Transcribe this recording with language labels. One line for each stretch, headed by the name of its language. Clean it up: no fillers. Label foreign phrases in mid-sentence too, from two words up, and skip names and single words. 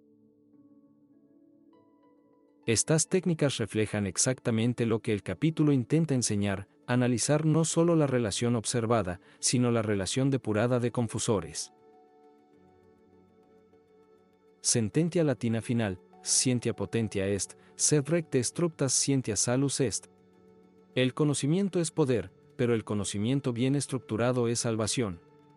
Spanish: Estas técnicas reflejan exactamente lo que el capítulo intenta enseñar, analizar no solo la relación observada, sino la relación depurada de confusores. Sentencia latina final,
Latin: scientia potentia est, sed recte structas scientia salus est.
Spanish: El conocimiento es poder, pero el conocimiento bien estructurado es salvación.